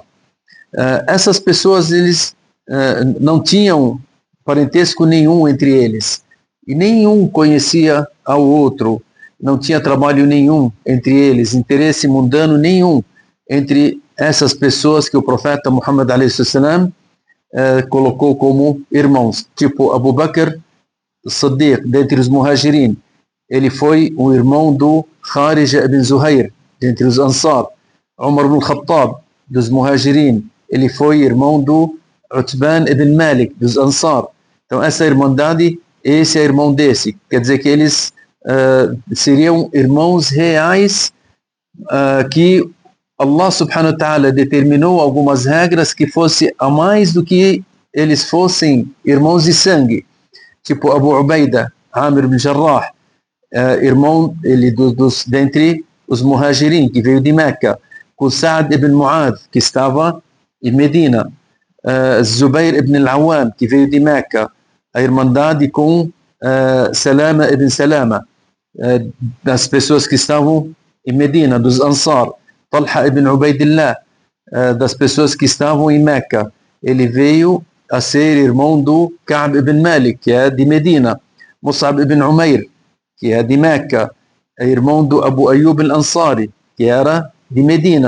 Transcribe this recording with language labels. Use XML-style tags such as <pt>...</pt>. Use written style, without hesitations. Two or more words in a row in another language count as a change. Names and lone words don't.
<pt>Essas pessoas, eles não tinham parentesco nenhum entre eles, e nenhum conhecia ao outro, não tinha trabalho nenhum entre eles, interesse mundano nenhum entre essas pessoas que o profeta Muhammad</pt> <ar>صلى الله عليه وسلم</ar> <pt>colocou como irmãos, tipo Abu Bakr Siddiq, dentre os Muhajirin, ele foi o irmão do Kharija ibn Zuhair, dentre os Ansar. Umar ibn Khattab, dos Muhajirin, ele foi irmão do Utban ibn Malik, dos Ansar. Então essa irmandade, esse é irmão desse, quer dizer que eles seriam irmãos reais, que Allah</pt> <ar>سبحانه وتعالى</ar> <pt>determinou algumas regras que fosse a mais do que eles fossem irmãos de sangue, tipo Abu Ubaida, Amir ibn Jarrah. irmão ele dentre os Muhajirin, que veio de Meca, com Sa'd ibn Mu'adh, que estava em Medina, Zubair ibn al-Awwam, que veio de Meca, a irmandade com Salama ibn Salama, das pessoas que estavam em Medina, dos Ansar, Talha ibn Ubaidillah, das pessoas que estavam em Meca. Ele veio a ser irmão do Ka'b ibn Malik, que é de Medina, Mus'ab ibn Umair, que é de Meca, é irmão do Abu Ayyub al-Ansari, que era de Medina.</pt>